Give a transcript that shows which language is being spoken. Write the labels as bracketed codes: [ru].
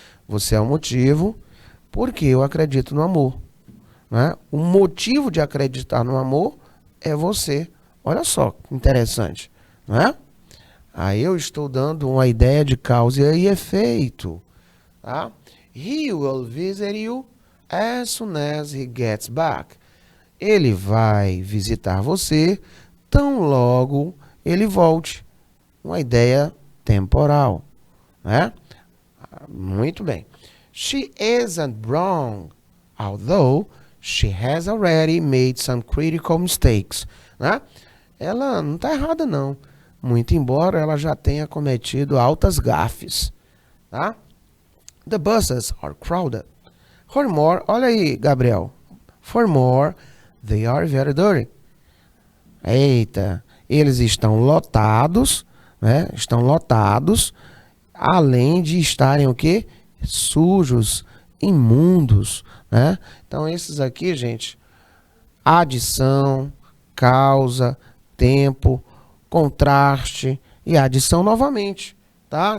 [pt] Você é o motivo porque eu acredito no amor. Né? O motivo de acreditar no amor é você. Olha só que interessante. Né? Aí eu estou dando uma ideia de causa e efeito. Tá? [en] He will visit you as soon as he gets back. [pt] Ele vai visitar você tão logo ele volte. Uma ideia temporal. Né? Muito bem. [en] She isn't wrong, although she has already made some critical mistakes. [pt] Né? Ela não está errada, não. Muito embora ela já tenha cometido altas gafes. [en] Tá? The buses are crowded. Furthermore, [pt] olha aí, [en] Gabriel. Furthermore, they are very dirty. [pt] Eita, eles estão lotados, né? Estão lotados, além de estarem o quê? Sujos, imundos, né? Então esses aqui, gente, adição, causa, tempo, contraste e adição novamente, tá?